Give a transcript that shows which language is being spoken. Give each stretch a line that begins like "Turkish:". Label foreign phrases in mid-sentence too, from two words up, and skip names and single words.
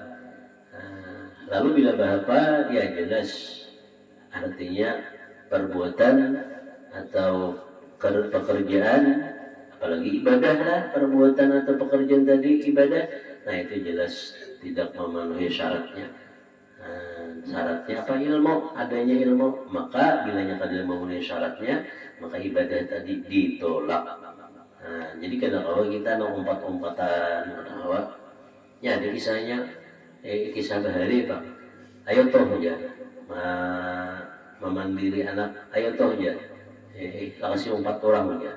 Banjar: Nah, lalu bila bahapa, ya jelas artinya perbuatan atau pekerjaan, apalagi ibadah lah, perbuatan atau pekerjaan tadi ibadah, nah itu jelas tidak memenuhi syaratnya.
Indonesian: Syaratnya apa? Ilmu, adanya ilmu.
Banjar: Maka bila yang kada memenuhi syaratnya, maka ibadah tadi ditolak. Nah, jadi kadang-kadang kita umpat-umpatan, ya ada kisahnya, kisah bahari Pak. Ayo toh aja, memandiri anak, ayo toh aja, kasih umpat orang aja.